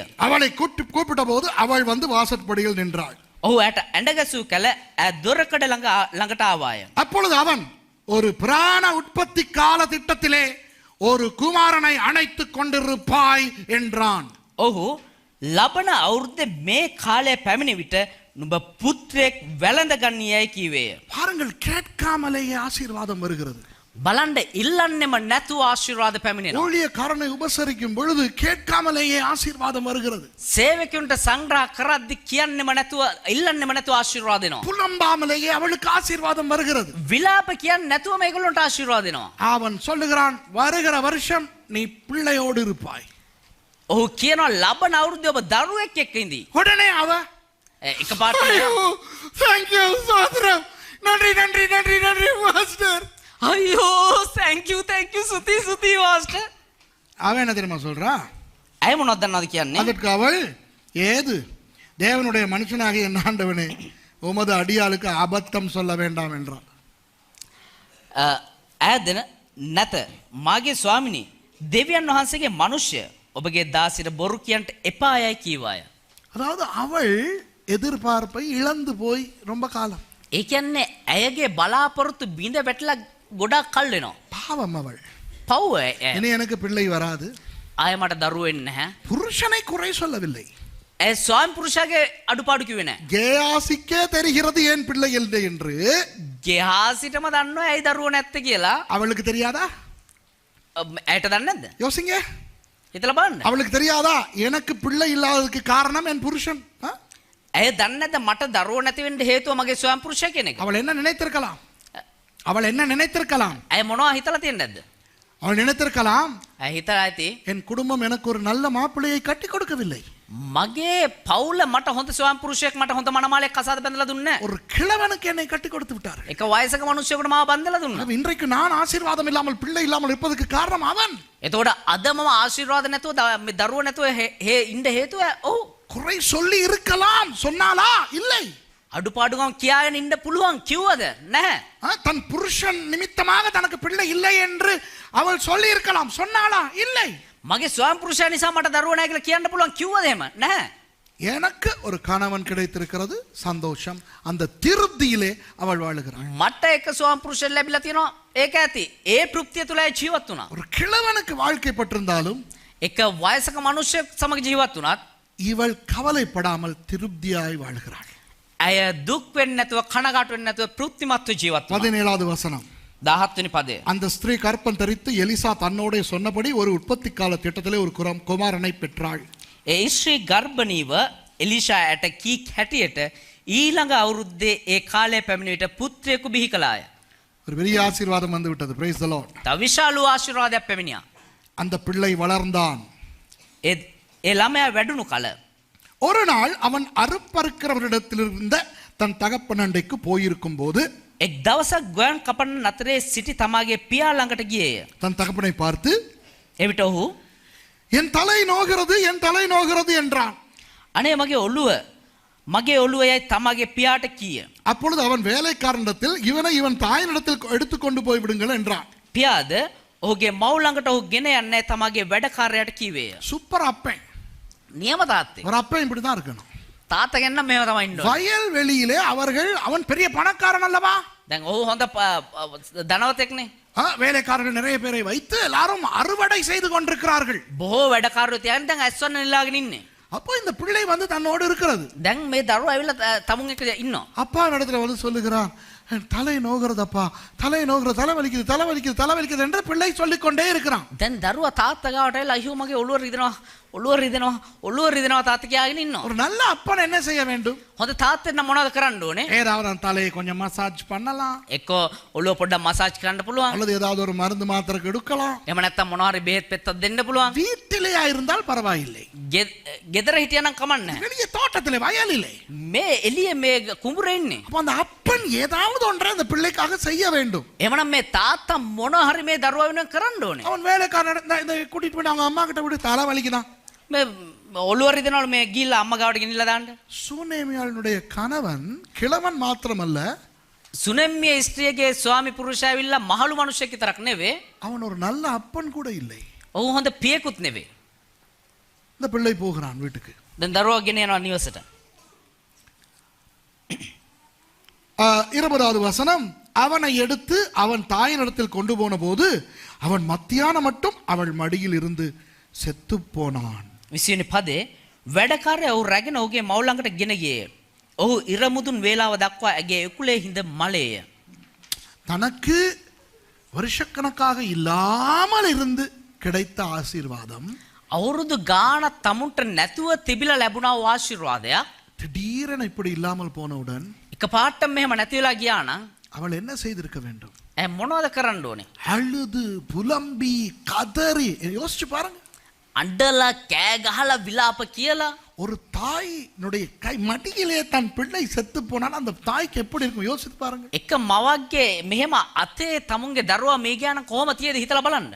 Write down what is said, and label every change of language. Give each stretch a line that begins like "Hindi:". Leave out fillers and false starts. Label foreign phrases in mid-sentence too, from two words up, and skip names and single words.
Tamil: அவளை கூப்பிட்ட போது அவள் வந்து வாசற்படியில் நின்றாள்.
Sinhala: ඔහු ඇයට ඇඬ ගැසූ කල දොරකඩ ළඟට ආවාය.
Tamil: அப்பொழுது அவன் ஒரு பிராண உற்பத்தி கால திட்டத்திலே ஒரு குமாரனை அணைத்துக் கொண்டிருப்பாய் என்றான்.
Sinhala: ඔහු ලබන අවුරුද්දේ මේ කාලය පැමිණි විට නුඹ පුත්‍රයෙක් වැළඳ ගන්නේයයි කීවේය.
Tamil: பாருங்கள், கேட்காமலேயே ஆசீர்வாதம் வருகிறது.
Sinhala: බලන්න ඉල්ලන්නෙම නැතුව ආශිර්වාද පැමිණෙනවා.
Tamil: ஊழியக்காரனை உபசரிக்கும் பொழுது கேட்காமலேயே ஆசீர்வாதம் வருகிறது.
Sinhala: සේවකයන්ට සංග්‍රහ කරද්දි කියන්නෙම නැතුව ඉල්ලන්නෙම නැතුව ආශිර්වාද දෙනවා.
Tamil: புலம்பாமலேயே அவளுக்கு ஆசீர்வாதம் வருகிறது.
Sinhala: විලාප කියන්නේ නැතුව මේගොල්ලන්ට ආශිර්වාද දෙනවා.
Tamil: அவன் சொல்லுகிறான், வருகிற வருஷம் நீ பிள்ளையோடு இருப்பாய்.
Sinhala: ඔහු කියනවා ලබන අවුරුද්දේ ඔබ දරුවෙක් එක්ක ඉඳී.
Tamil: உடனே அவ
Sinhala: එකපාරට
English: thank you සාදරම්,
Tamil: நன்றி நன்றி நன்றி நன்றி மாஸ்டர்.
Sinhala: අයියෝ
English: thank you
Sinhala: සුති මාස්ටර්.
Tamil: அவன் என்ன தெரியுமா சொல்றா?
Sinhala: ඇයි මොනවද දන්නවද කියන්නේ?
Tamil: அதற்கு அவள், ஏது தேவனுடைய மனுஷனாகிய என் ஆண்டவனே, உமது அடியாளுக்கு அபத்தம் சொல்ல வேண்டாம் என்றான்.
Sinhala: ඈදෙන නැත මාගේ ස්වාමිනී, දෙවියන් වහන්සේගේ මනුෂ්‍ය ඔබගේ දාසිට බොරු කියන්ට එපායයි කීවාය.
Tamil: அதாவது அவள் எதிர்பார்ப்பை இழந்து போய் ரொம்ப காலம்.
Sinhala: ඒ කියන්නේ ඇයගේ බලාපොරොත්තු බිඳ වැටලා ගොඩක් කල් වෙනවා.
Tamil: பாவம் அவள்.
Sinhala: පව්
Tamil: இனி எனக்கு பிள்ளை வராது.
Sinhala: ආය මට දරුවෝ වෙන්නේ නැහැ.
Tamil: புருஷனை குறை சொல்லவில்லை.
Sinhala: ඒ ස්වාමි පුරුෂයාගේ අඩුපාඩු කිව්වේ නැහැ.
Tamil: கேயாசிக்கே தெரிகிறது ஏன் பிள்ளை இல்லை என்று.
Sinhala: ගෙහාසිටම දන්නවා ඇයි දරුවෝ නැත්තේ කියලා.
Tamil: அவளுக்கு தெரியாதா?
Sinhala: ඇයට දන්නේ නැද්ද?
Tamil: யோசிங்க.
Sinhala: හිතලා බලන්න.
Tamil: அவளுக்கு தெரியாதா எனக்கு பிள்ளை இல்லாததுக்கு காரணம் என் புருஷன்?
Sinhala: ඇය දන්නේ නැද්ද මට දරුවෝ නැති වෙන්න හේතුව මගේ ස්වාමි පුරුෂයා කියන එක?
Tamil: அவள் என்ன நினைத்திருக்கலாம்? அவள் என்ன நினைத்திருக்கலாம்?
Sinhala: ඇය මොනවා හිතලා තියෙන්නේ නැද්ද?
Tamil: அவள் நினைத்திருக்கலாம்,
Sinhala: ඇය හිතලා ඇති
Tamil: என் குடும்பம் எனக்கு ஒரு நல்ல மாப்பிள்ளையை கட்டி கொடுக்கவில்லை.
Sinhala: මගේ පවුල මට හොඳ ස්වාමි පුරුෂයෙක් මට හොඳ මනමාලයක් කසාද බැඳලා දුන්නේ නැහැ.
Tamil: ஒரு கிழவனுக்கு என்னை கட்டி கொடுத்து விட்டார்.
Sinhala: එක වයසක මිනිහෙකුට මාව බඳලා දුන්නා.
Tamil: இன்றைக்கு நான் ஆசீர்வாதம் இல்லாமல் பிள்ளை இல்லாமல் இருப்பதற்கு காரணம் அவன்.
Sinhala: එතකොට අද මම ආශිර්වාද නැතුව මේ දරුවෝ නැතුව ඉන්න හේතුව ඔව්.
Tamil: குறை சொல்லி இருக்கலாம், சொன்னாலா? இல்லை.
Sinhala: අඩුපාඩුකම් කියාගෙන ඉන්න පුළුවන් කිව්වද? නැහැ.
Tamil: தன் புருஷன் நிமித்தமாக தனக்கு பிள்ளை இல்லை என்று அவள் சொல்லி இருக்கலாம், சொன்னாலா? இல்லை.
Sinhala: මගේ ස්වාමි පුරුෂයා නිසා මට දරුවෝ නැහැ කියලා කියන්න පුළුවන් කිව්වද එහෙම? නැහැ.
Tamil: எனக்கு ஒரு கணவன் கிடைத்திருக்கிறது, சந்தோஷம். அந்த திருப்தியிலே அவள் வாழுகிறாள்.
Sinhala: මට එක ස්වාමි පුරුෂයෙක් ලැබිලා තියෙනවා, ඒක ඇති. ඒ තෘප්තිය තුලයි ජීවත් වුණා.
Tamil: ஒரு கிழவனுக்கு வாழ்க்கைப்பட்டிருந்தாலும்
Sinhala: එක වයසක මිනිහෙක් සමග ජීවත් වුණත්
Tamil: இவள் கவலைப்படாமல் திருப்தியாய் வாழ்கிறாள்.
Sinhala: ඇය දුක් වෙන්නේ නැතුව කනගාටු වෙන්නේ නැතුව තෘප්තිමත්ව ජීවත් වුණා.
Tamil: 17வது வசனம்.
Sinhala: 17 වෙනි පදය.
Tamil: அந்த ஸ்திரீ கற்பம் தரித்து எலிசா தன்னோட சொன்னபடி ஒரு உற்பத்தி கால திட்டத்திலே ஒரு குமாரனை பெற்றாள்.
Sinhala: ඒ ස්ත්‍රී ගර්භණීව එලිෂාට කී හැටියට ඊළඟ අවුරුද්දේ ඒ කාලය පැමිණ විට පුත්‍රයෙකු බිහි කළාය.
Tamil: ஒரு பெரிய ஆசீர்வாதம் வந்து விட்டது.
English: praise the Lord.
Sinhala: තව විශාල ආශිර්වාදයක් පැමිණියා.
Tamil: அந்த பிள்ளை வளர்ந்தான்.
Sinhala: ඒ ළමයා වැඩුණු කල
Tamil: ஒரு நாள் அவன் அறுப்பறுக்கிறவரிடத்திலிருந்த தன் தகப்பன் அண்டைக்கு போயிருக்கும் போது
Sinhala: එක් දවසක් ගොයන් කපන නතරේ සිටි තමාගේ පියා ළඟට ගියේය.
Tamil: தன் தகப்பனை பார்த்து,
Sinhala: එවිට ඔහු
Tamil: என் தலை நோகிறது, என் தலை நோகிறது என்றான்.
Sinhala: අනේ මගේ ඔළුව යයි තමාගේ පියාට කීය.
Tamil: அப்பொழுது அவன் வேலைக்காரனிடத்தில் இவனை இவன் தாயினிடத்தில் எடுத்துக்கொண்டு போய் விடுங்கள் என்றான்.
Sinhala: පියාද ඔහුගේ මව් ළඟට ඔහු ගෙන යන්නේ තමාගේ වැඩකාරයාට කීවේය.
Tamil: சூப்பர் அப்பன்.
Sinhala: නියම තාත්තේ.
Tamil: ஒரு அப்பன் இப்படிதான் இருக்கணும்.
Sinhala: තාත්තා ගෙන්න මෙහෙම තමයි ඉන්න ඕනේ.
Tamil: வயல் வெளியிலே அவன் பெரிய பணக்காரன் அல்லவா?
Sinhala: දැන් ඔහු හොඳ ධනවතෙක්නේ.
Tamil: வேலைக்காரர்கள் நிறைய பேரை வைத்து எல்லாரும் அறுவடை செய்து கொண்டிருக்கிறார்கள்.
Sinhala: බොහෝ වැඩකාරයෝ තියන් දැන් ඇස්වන්න නිලාගෙන ඉන්නේ.
Tamil: அப்போ இந்த பிள்ளை வந்து தன்னோடு இருக்கிறது.
Sinhala: දැන් මේ දරුවා ඇවිල්ලා තමුන් එක්ක ඉන්නවා.
Tamil: அப்பா இடத்துல வந்து சொல்லுகிறான், தலை நோகிறதப்பா, தலை நோகிறது, தலை வலிக்குது என்று பிள்ளை சொல்லிக் கொண்டே இருக்கிறான்.
Sinhala: දැන් දරුවා තාත්තා ගාවට ඇවිල්ලා අයියෝ මගේ ඔළුව රිදෙනවා තාත්තා කියාගෙන ඉන්නවා.
Tamil: ஒரு நல்ல அப்பன் என்ன செய்ய வேண்டும்?
Sinhala: හොඳ තාත්තෙක් නම් මොනවද කරන්න ඕනේ?
Tamil: ஏதாவது அந்த தலையை கொஞ்சம் மசாஜ் பண்ணலாம்,
Sinhala: එක්ක ඔළුව පොඩ්ඩක් මසාජ් කරන්න පුළුවන්.
Tamil: அல்லது ஏதாவது ஒரு மருந்து மாத்திரை எடுக்கலாம்.
Sinhala: එහෙම නැත්නම් මොනවා හරි බෙහෙත් පෙත්තක් දෙන්න පුළුවන්.
Tamil: வீட்டிலேயா இருந்தால் பரவாயில்லை.
Sinhala: ගෙදර හිටියනම් කමක් නැහැ.
Tamil: வெளியே தோட்டத்திலே, வயலிலே.
Sinhala: මේ එළියේ මේ කුඹුරේ ඉන්නේ.
Tamil: அப்ப அந்த அப்பன் ஏதாவது ஒன்றை அந்த பிள்ளைக்காக செய்ய வேண்டும்.
Sinhala: එහෙමනම් මේ තාත්තා මොනවා හරි මේ දරුවා වෙනුවෙන් කරන්න ඕනේ.
Tamil: அவன் வேலைக்காரன் இந்த கூட்டிட்டு போய் அவங்க அம்மா கிட்ட விட்டு தலை வலிக்குதான்.
Sinhala: මේ ඔළුව රිදෙනවලු මේ ගිහිල්ලා අම්මා ගාවට ගෙනිලා දාන්න.
Tamil: சூனேமியாளுடைய கணவன் கிழவன் மாத்திரமல்ல,
Sinhala: සුනෙම්මිය ස්ත්‍රියගේ ස්වාමි පුරුෂයා ඇවිල්ලා මහලු මිනිහෙක් විතරක් නෙවෙයි.
Tamil: அவன் ஒரு நல்ல அப்பன் கூட இல்லை.
Sinhala: ඔහු හොඳ පියෙකුත් නෙවෙයි.
Tamil: இந்த பிள்ளை போகிறான் வீட்டுக்கு.
Sinhala: දැන් දරුවා ගෙන යනවා නිවසට.
Tamil: 20வது வசனம். அவனை எடுத்து அவன் தாயினிடத்தில் கொண்டு போன போது அவன் மத்தியானம் மட்டும் அவள் மடியில் இருந்து செத்து போனான்.
Sinhala: 20 වෙනි පදේ වැඩකාරයා ඔහු රැගෙන ඔහුගේ මව් ළඟට ගෙන ගියේ. ඔහු ඉරමුදුන් වේලාව දක්වා ඇගේ එකුලේ හිඳ මලේය.
Tamil: தனக்கு வருஷக்கணக்காக இல்லாமல் இருந்து கிடைத்த ஆசீர்வாதம்
Sinhala: අවුරුදු ගානක් තමුන්ට නැතුව තිබිලා ලැබුණා වූ ආශිර්වාදයක්
Tamil: திடீரென இப்படி இல்லாமல் போனவுடன்
Sinhala: එකපාරට මෙහෙම නැති වෙලා ගියා නම්
Tamil: அவள் என்ன செய்திருக்க வேண்டும்?
Sinhala: මොනවද කරන්න ඕනේ?
Tamil: அழுது புலம்பி கதறி யோசிச்சு பாருங்க.
Sinhala: අඬලා කෑ ගහලා විලාප කියලා
Tamil: ஒரு தாயினுடைய கை மடியிலே தன் பிள்ளை செத்து போனால் அந்த தாய்க்கு எப்படி இருக்கும் யோசித்து பாருங்க.
Sinhala: එක මවක්ගේ මෙහෙම අතේ තමුන්ගේ දරුවා මේ ගියානම් කොහොම තියද හිතලා බලන්න.